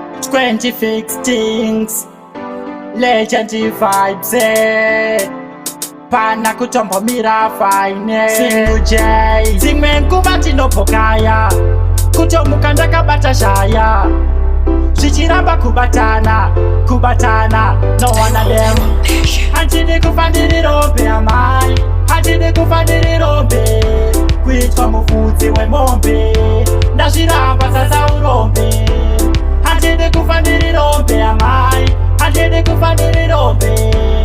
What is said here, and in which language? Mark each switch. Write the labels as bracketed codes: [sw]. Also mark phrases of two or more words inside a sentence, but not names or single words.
[en] Twenty fixed things, legend vibes, eh. [sn] Pana kutombomira fine. Single J. Dzimwe nguva ndinopokaya, kutomuka ndakabata shaya. Zvichiramba kubatana, kubatana, [en] no one of them. [sn] Handidi kufa ndiri rombe, amai. Handidi kufa ndiri rombe. Kuitwa mufudzi wemombe. Ndazviramba sasa urombe. Handidi kufa ndiri rombe, amai. Handidi kufa ndiri rombe.